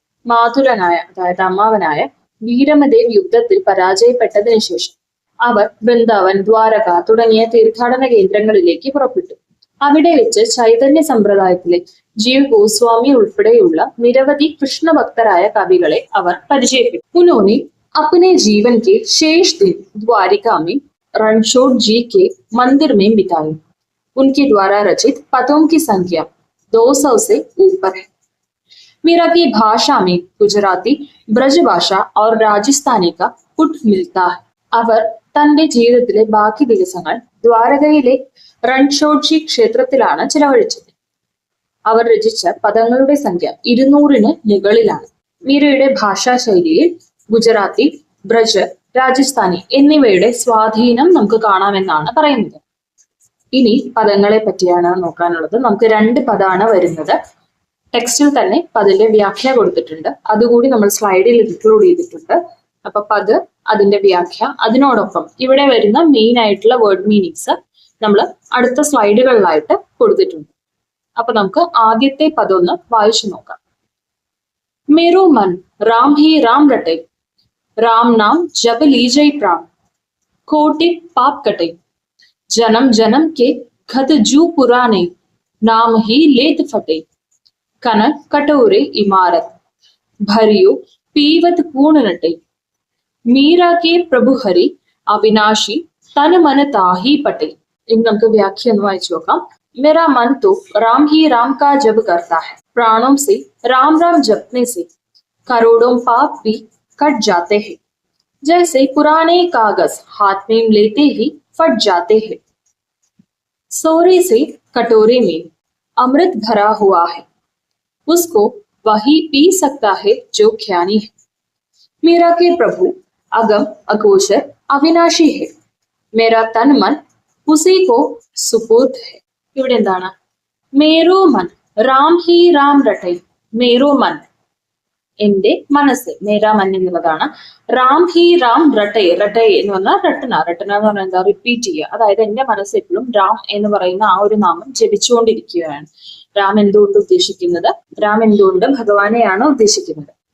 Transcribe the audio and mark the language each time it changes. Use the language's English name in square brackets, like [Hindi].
[Malayalam] മാതുലനായ അതായത് അമ്മാവനായ വീരമദേവ് യുദ്ധത്തിൽ പരാജയപ്പെട്ടതിനു ശേഷം അവർ വൃന്ദാവൻ, ദ്വാരക തുടങ്ങിയ തീർത്ഥാടന കേന്ദ്രങ്ങളിലേക്ക് പുറപ്പെട്ടു. അവിടെ വെച്ച് ചൈതന്യ സമ്പ്രദായത്തിലെ ജീവ് ഗോസ്വാമി ഉൾപ്പെടെയുള്ള നിരവധി കൃഷ്ണഭക്തരായ കവികളെ അവർ പരിചയപ്പെട്ടു. [Hindi] उन्होंने अपने जीवन के शेष दिन द्वारिका में रणछोड़ जी के मंदिर में बिताए. उनके द्वारा रचित पदों की संख्या 200 से ऊपर है. मीरा की भाषा में गुजराती, ब्रज भाषा और राजस्थानी का पुट मिलता है. [Malayalam] അവർ തന്റെ ജീവിതത്തിലെ ബാക്കി ദിവസങ്ങൾ ദ്വാരകയിലെ റൺഷോഡ്ജി ക്ഷേത്രത്തിലാണ് ചിലവഴിച്ചത്. അവർ രചിച്ച പദങ്ങളുടെ സംഖ്യ 200-ന് മുകളിലാണ്. മീരയുടെ ഭാഷാ ശൈലിയിൽ ഗുജറാത്തി, ബ്രജ്, രാജസ്ഥാനി എന്നിവയുടെ സ്വാധീനം നമുക്ക് കാണാമെന്നാണ് പറയുന്നത്. ഇനി പദങ്ങളെ പറ്റിയാണ് നോക്കാനുള്ളത്. നമുക്ക് 2 പദമാണ് വരുന്നത്. ടെക്സ്റ്റിൽ തന്നെ പതിന്റെ വ്യാഖ്യ കൊടുത്തിട്ടുണ്ട്, അതുകൂടി നമ്മൾ സ്ലൈഡിൽ ഇൻക്ലൂഡ് ചെയ്തിട്ടുണ്ട്. അപ്പൊ പദ്, അതിന്റെ വ്യാഖ്യ, അതിനോടൊപ്പം ഇവിടെ വരുന്ന മെയിൻ ആയിട്ടുള്ള വേർഡ് മീനിങ്സ്, നമ്മൾ അടുത്ത സ്ലൈഡുകളിലായിട്ട് കൊടുത്തിട്ടുണ്ട്. അപ്പൊ നമുക്ക് ആദ്യത്തെ പദം ഒന്ന് വായിച്ചു നോക്കാം. [Hindi] मेरो मन राम ही राम रटे, राम नाम जप लीजै प्राण, कोटि पाप कटे, जन्म जन्म के घत जू पुराने, नाम ही लेत फटे, कनक कटोरे इमारत, भरियो पीवत पूर्ण नटे, मीरा के प्रभु हरि अविनाशी तन मन ताही पटे. [Malayalam] इन നമുക്ക് വ്യാഖ്യാനം ഒന്ന് വായിച്ചു നോക്കാം. [Hindi] मेरा मन तो राम ही राम का जप करता है, प्राणों से राम राम जपने से करोड़ों पाप भी कट जाते हैं, जैसे पुराने कागज हाथ में लेते ही फट जाते हैं. सोरे से कटोरे में अमृत भरा हुआ है, उसको वही पी सकता है जो ज्ञानी है. मीरा के प्रभु अगम अगोचर अविनाशी है, मेरा तन मन उसी को सुपुर्द है. [Malayalam] ഇവിടെ എന്താണ്? [Hindi] മേരോ മൻ രാം ഹി രാം രട്ടൈ. മേരോ മൻ [Malayalam] എന്റെ മനസ്സ്, [Hindi] മേരാ മൻ [Malayalam] എന്നുള്ളതാണ്. [Hindi] രാം ഹി രാം രട്ടൈ. [Malayalam] രട്ടൈ എന്ന് പറഞ്ഞാൽ രട്ടന. രട്ടന എന്ന് പറഞ്ഞാൽ എന്താ? റിപ്പീറ്റ് ചെയ്യുക. അതായത് എന്റെ മനസ്സ് എപ്പോഴും രാം എന്ന് പറയുന്ന ആ ഒരു നാമം ജപിച്ചുകൊണ്ടിരിക്കുകയാണ്. രാം എന്തുകൊണ്ട് ഉദ്ദേശിക്കുന്നത്? രാം എന്തുകൊണ്ട് ഭഗവാനെയാണ് ഉദ്ദേശിക്കുന്നത്?